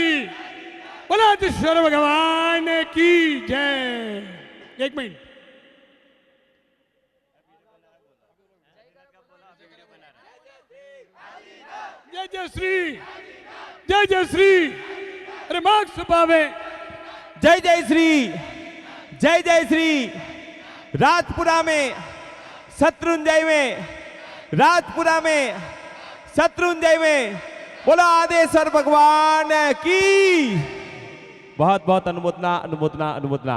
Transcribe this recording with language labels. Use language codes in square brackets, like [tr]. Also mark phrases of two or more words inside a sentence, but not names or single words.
[hi] बलाधीश्वर भगवान की जय। एक मिनट, जय जय श्री, जय जय श्री। अरे मार्क्स पावे, जय जय श्री, जय जय श्री। राजपुरा में शत्रुंजय में, राजपुरा में शत्रुंजय में बोला आदेश्वर भगवान की बहुत बहुत अनुमोदना अनुमोदना अनुमोदना।